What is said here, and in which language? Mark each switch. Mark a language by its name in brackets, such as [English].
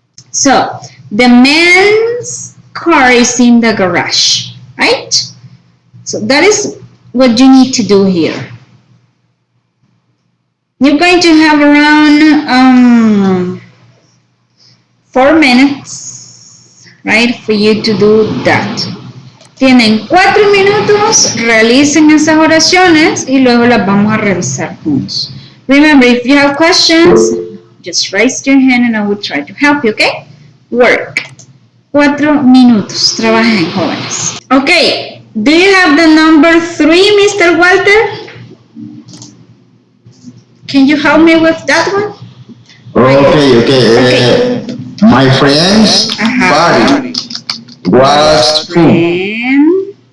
[English] So, the man's car is in the garage, right? So, that is what you need to do here. You're going to have around 4 minutes, right, for you to do that. [Spanish] Tienen 4 minutos, realicen esas oraciones y luego las vamos a revisar juntos. [English] Remember, if you have questions, just raise your hand and I will try to help you, okay? Work. [Spanish] 4 minutos, trabajen, jóvenes. [English] Okay, do you have the number 3, Mr. Walter? Can you help me with that one? Okay. My friend's party was fun.